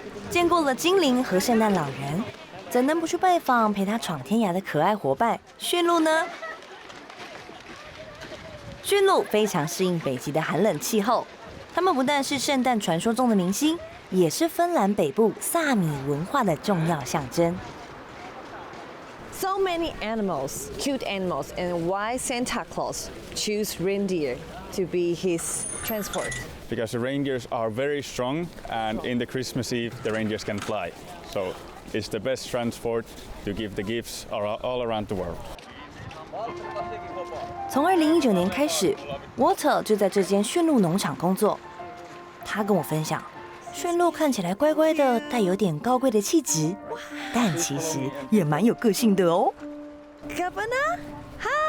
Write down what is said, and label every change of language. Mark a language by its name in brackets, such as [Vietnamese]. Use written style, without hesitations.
[Chinese] 见过了精灵和圣诞老人，怎能不去拜访陪他闯天涯的可爱伙伴驯鹿呢？驯鹿非常适应北极的寒冷气候，它们不但是圣诞传说中的明星，也是芬兰北部萨米文化的重要象征。 [English] So many animals, cute animals, and why Santa Claus choose reindeer to be his transport? Because the reindeers are very strong, and in the Christmas Eve, the reindeers can fly. So it's the best transport to give the gifts all around the world. [Chinese] 从2019年开始 ，Walter 就在这间驯鹿农场工作。他跟我分享，驯鹿看起来乖乖的，带有点高贵的气质，但其实也蛮有个性的哦。 Gabana， 嗨！